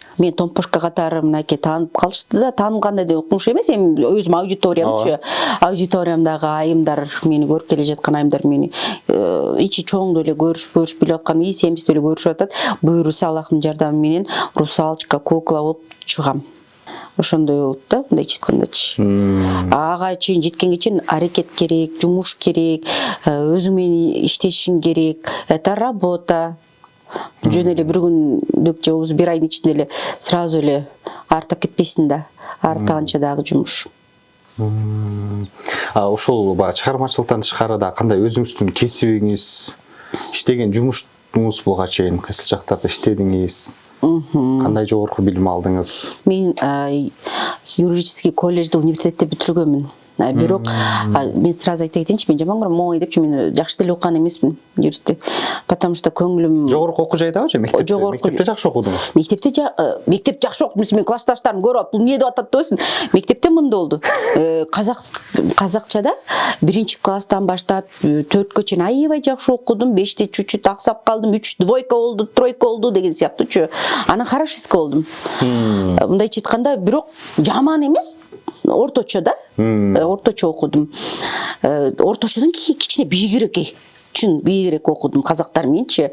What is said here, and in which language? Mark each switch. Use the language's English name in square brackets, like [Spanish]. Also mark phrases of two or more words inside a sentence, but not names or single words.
[Kyrgyz] Мен Томпошка катары мынакей таанып калышты да, таанымгандай деп укмуш эмес, эми өзүм аудиториямдагы айымдар, мени көрүп келе жаткан айымдар мени ичи чоңдо эле көрүшүп билип аткан, семиздүү эле көрүшүп атат. Буйруса Аллахтын жардамы менен русалочка, кукла болуп чыгам. Ошондой болуп да, мындайча айткандачы. Ага чейин жеткенге чейин аракет керек, жумуш керек, өзүң менен иштешиң керек. [Russian] Это работа. [Kyrgyz] Жөн эле бир күндүк же болбосо бир айдын ичинде эле сразу эле артап кетпейсиң да. Артаганча дагы жумуш. ошол баягы чыгармачылыктан тышкары да кандай өзүңүздүн кесибиңиз, иштеген жумушуңуз буга чейин кайсы жактарда иштедиңиз? Кандай жогорку билим алдыңыз? Мен юридический колледжди университетте бүтүргөнмүн. Бирок мен сразу айта кетейинчи, мен жаман көрөм, моңой депчи, мен жакшы деле окуган эмесмин юристти. [Russian] Потому что [Kyrgyz] көңүлүм Жогорку окуу жайдабы же мектепте? Мектепте жакшы окудуңуз? Мектеп жакшы окудум, мен классташтарым көрүп, бул эмне деп атат дебесин. Мектепте мындай болду. Казакчада 1-класстан баштап 4кө чейин аябай жакшы окудум. 5те чуть-чуть аксап калдым, 3 двойка болду, тройка болду деген сыяктуучу. Анан хорошистка болдум. Мындайча айтканда, бирок жаман эмес, орточо да. Орточо окудум. Орточодон кичине бийигирээк. Чын бийигирээк окудум казактар менчи.